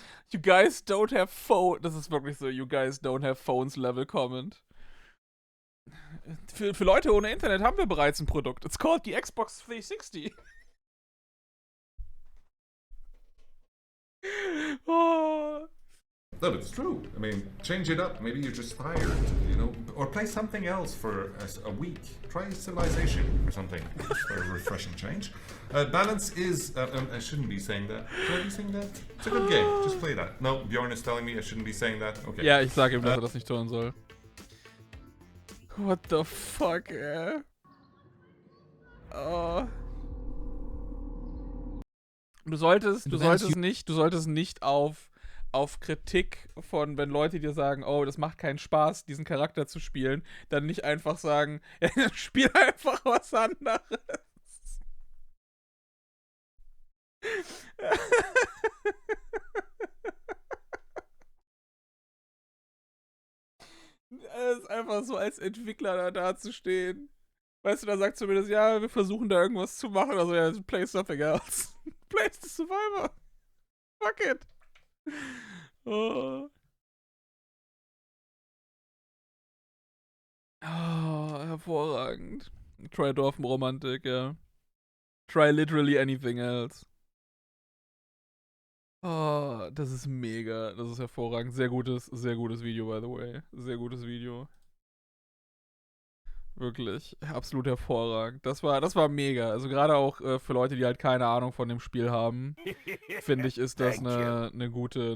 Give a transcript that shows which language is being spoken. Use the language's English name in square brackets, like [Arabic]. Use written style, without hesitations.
[English] You guys don't have phone. [German] Das ist wirklich so, [English] you guys don't have phones Level Comment. [German] Für Leute ohne Internet haben wir bereits ein Produkt. [English] It's called the Xbox 360. Oh. No, but it's true. I mean, change it up. Maybe you're just tired, you know, or play something else for a week. Try Civilization or something for a refreshing change. Balance is. I shouldn't be saying that. Should I be saying that? It's a good game. Just play that. No, Bjorn is telling me I shouldn't be saying that. Okay. [German] Ja, ich sage ihm, dass das nicht tun soll. [English] What the fuck, [German] ey? Oh. Du solltest nicht auf Kritik von, wenn Leute dir sagen, oh, das macht keinen Spaß, diesen Charakter zu spielen, dann nicht einfach sagen, ja, spiel einfach was anderes. Es ist einfach so, als Entwickler da dazustehen. Weißt du, da sagt zumindest, ja, wir versuchen da irgendwas zu machen, also ja, [English] play something else. Play the Survivor. Fuck it. Oh. [German] Oh, hervorragend. [English] Try [German] Dorfenromantik, ja. [English] Try literally anything else. [German] Oh, das ist mega. Das ist hervorragend. Sehr gutes Video, [English] by the way. [German] Sehr gutes Video. Wirklich. Absolut hervorragend. Das war mega. Also gerade auch für Leute, die halt keine Ahnung von dem Spiel haben, finde ich, ist das eine gute